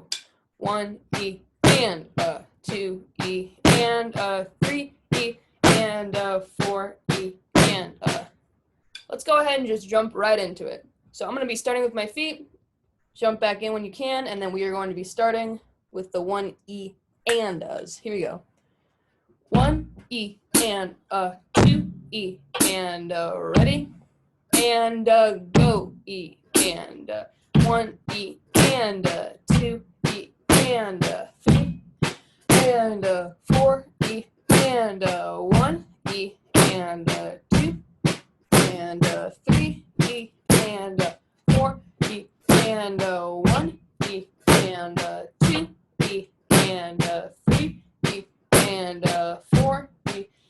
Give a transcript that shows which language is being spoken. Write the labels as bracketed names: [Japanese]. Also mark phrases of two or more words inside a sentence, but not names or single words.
[English] 1, E, and 2, E, and 3, E, and 4, E, and let's go ahead and just jump right into it. So I'm going to be starting with my feet. Jump back in when you can, and then we are going to be starting with the 1, E, and does. Here we go. 1, E, and 2, E, and ready, and go. E, and 1, E, and 2, E, and 3, and 4, E, and 1, E, and 2, and 3, E, and 4, E, and 1, E, and 2, E, and 3, E, and 4, E,